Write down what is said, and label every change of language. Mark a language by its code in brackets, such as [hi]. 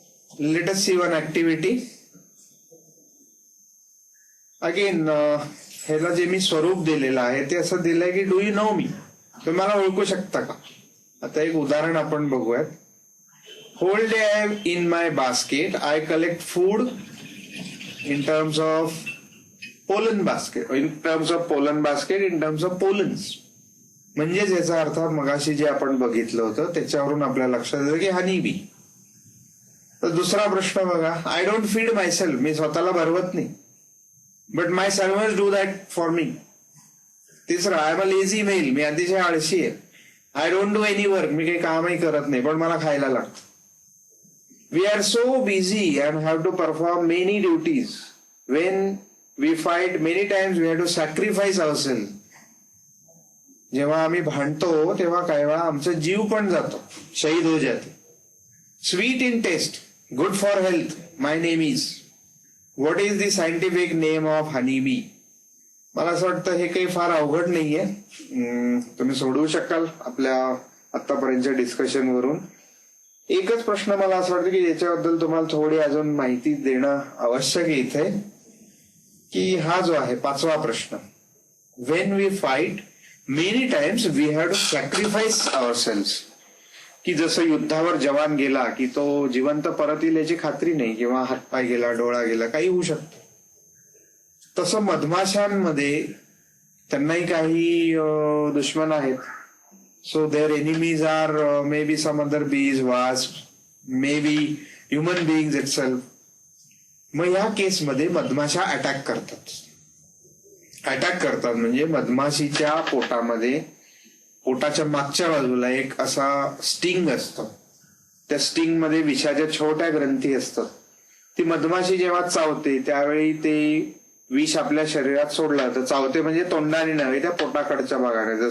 [en] Let us see one activity. [mr] Again ह्याला जे मी स्वरूप दिलेलं आहे ते असं दिलंय की [en] do you know me, [mr] तुम्ही मला ओळखू शकता का? आता एक उदाहरण आपण बघूयात. [en] Whole day I am in my basket. I collect food in terms of pollen basket. In terms of pollen basket, in terms of pollens. [mr] म्हणजेच याचा अर्थ मगाशी जे आपण बघितलं होतं त्याच्यावरून आपल्या लक्षात येतं की हनी बी. तर दुसरा प्रश्न बघा. [en] I don't feed myself, [mr] मी स्वतःला भरवत नाही, [en] But my servants do that for me. [mr] तिसरा, [en] I am a lazy male, [mr] मी अतिशय आळशी आहे. [en] I don't do any work, [mr] मी काही कामही करत नाही पण मला खायला लागतं. [en] We are so busy and have to perform many duties. When we fight, many times we have to sacrifice ourselves. [mr] जेव्हा आम्ही भांडतो तेव्हा काही वेळा आमचा जीव पण जातो, शहीद [hi] हो जाते. [en] Sweet in taste, good for health, my name is. What is the scientific name of honey bee? [mr] मला असं वाटतं हे काही फार अवघड नाहीये, तुम्ही सोडवू शकाल आपल्या आतापर्यंतच्या डिस्कशन वरून. एकच प्रश्न मला असं वाटतं की याच्याबद्दल तुम्हाला थोडी अजून माहिती देणं आवश्यक आहे इथे, की हा जो आहे 5वा प्रश्न. [en] When we fight many times we have to sacrifice ourselves. [mr] की जसं युद्धावर जवान गेला की तो जिवंत परत येईल याची खात्री नाही, किंवा हातपाय गेला, डोळा गेला, काही होऊ शकतं. तसं मधमाशांमध्ये त्यांनाही काही दुश्मन आहेत. [en] So their enemies are maybe some other bees, wasps, maybe human beings itself. [mr] मग या केसमध्ये मधमाशा अटॅक करतात. अटॅक करतात म्हणजे मधमाशीच्या पोटामध्ये, पोटाच्या मागच्या बाजूला एक असा स्टिंग असतो. त्या स्टिंग मध्ये विषाच्या छोट्या ग्रंथी असतात. ती मधमाशी जेव्हा चावते त्यावेळी ते विष आपल्या शरीरात सोडलं तर चावते, म्हणजे तोंडाने नव्हे, त्या पोटाकडच्या भागाने.